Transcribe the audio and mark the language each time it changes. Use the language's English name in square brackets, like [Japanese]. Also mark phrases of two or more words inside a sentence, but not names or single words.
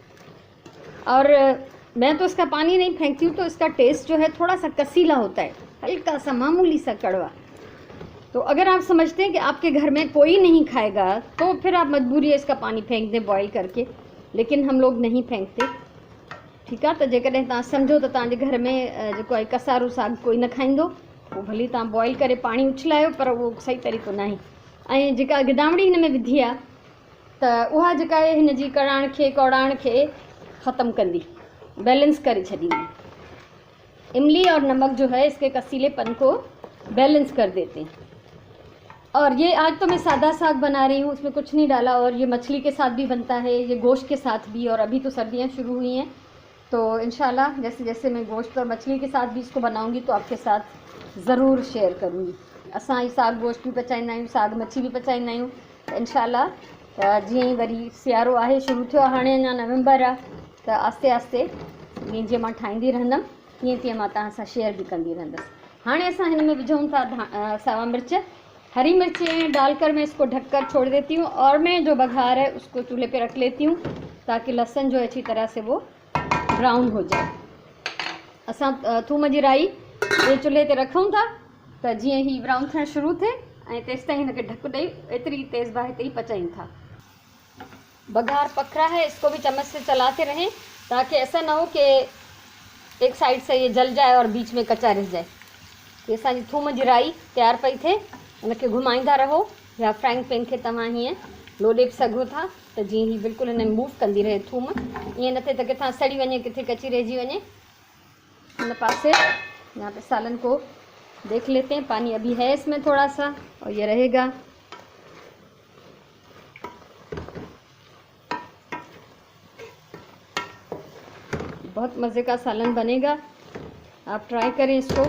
[Urdu] اور میں تو اس کا پانی نہیں پھینکتی ہوں، تو اس کا ٹیسٹ جو ہے تھوڑا سا کسیلا ہوتا ہے، ہلکا سا معمولی سا کڑوا. تو اگر آپ سمجھتے ہیں کہ آپ کے گھر میں کوئی نہیں کھائے گا تو پھر آپ مجبوری ہے اس کا پانی پھینک دیں بوائل کر کے، لیکن ہم لوگ نہیں پھینکتے. [Sindhi] ठीक है, तो जेकॾहिं तव्हां सम्झो त तव्हांजे घर में जेको आहे कसारू साग कोई न खाईंदो, वो भली तव्हां बॉईल करे पानी उछलायो, पर वो सही तरीक़ो न आहे। ऐं जेका गिदामड़ी हिन में विधी आहे त उहा जेका आहे हिन जी कड़ाण खे कौड़ाण खे ख़त्म कंदी, बैलेंस करे छॾींदी। [Urdu] املی اور نمک جو ہے اس کے کسیلے پن کو بیلنس کر دیتے ہیں. اور یہ آج تو میں سادہ ساگ بنا رہی ہوں، اس میں کچھ نہیں ڈالا. اور یہ مچھلی کے ساتھ بھی بنتا ہے، یہ گوشت کے ساتھ بھی۔ اور ابھی تو سردیاں شروع ہوئی ہیں، تو ان شاء اللہ جیسے جیسے میں گوشت اور مچھلی کے ساتھ بھی اس کو بناؤں گی تو آپ کے ساتھ ضرور شیئر کروں گی. [Sindhi] असां ही साग गोश्त भी पचाईंदा आहियूं, साग मच्छी भी पचाईंदा आहियूं। त इंशाल्लाह जीअं ई वरी सियारो आहे शुरू थियो आहे, हाणे अञा नवंबर आहे, त आस्ते आस्ते जीअं जीअं मां ठाहींदी रहंदमि तीअं तीअं मां तव्हां सां शेयर भी कंदी रहंदसि। हाणे असां हिन में विझूं था सावा मिर्च, [Urdu] ہری مرچیں ڈال کر میں اس کو ڈھک کر چھوڑ دیتی ہوں. اور میں جو بگھار ہے اس کو چولہے پہ رکھ لیتی ہوں تاکہ لہسن جو اچھی طرح سے وہ براؤن ہو جائے. [Sindhi] असां थूम जी राई ये चूल्हे ते रखूं था त जीअं ही ब्राउन थियण शुरू थिए ऐं तेसि ताईं हिनखे ढक ॾेई एतिरी तेज़ बाहि ते ही पचायूं था। [Urdu] بگھار پک رہا ہے، اس کو بھی چمچ سے چلاتے رہیں تاکہ ایسا نہ ہو کہ ایک سائیڈ سے یہ جل جائے اور بیچ میں کچا رہ جائے. [Sindhi] ये असांजी थूम जी राई तैयार पई थिए, उनखे घुमाईंदा रहो या [English] frying pan [Sindhi] खे तव्हां हीअं लोॾे बि सघो था त जीअं ही बिल्कुलु हिन में मूव कंदी रहे थूम, ईअं न थिए त किथां सड़ी वञे, किथे कची रहिजी वञे। हिन पासे [Urdu] یہاں پہ سالن کو دیکھ لیتے ہیں، پانی ابھی ہے اس میں تھوڑا سا اور یہ رہے گا. بہت مزے کا سالن بنے گا، آپ ٹرائی کریں اس کو.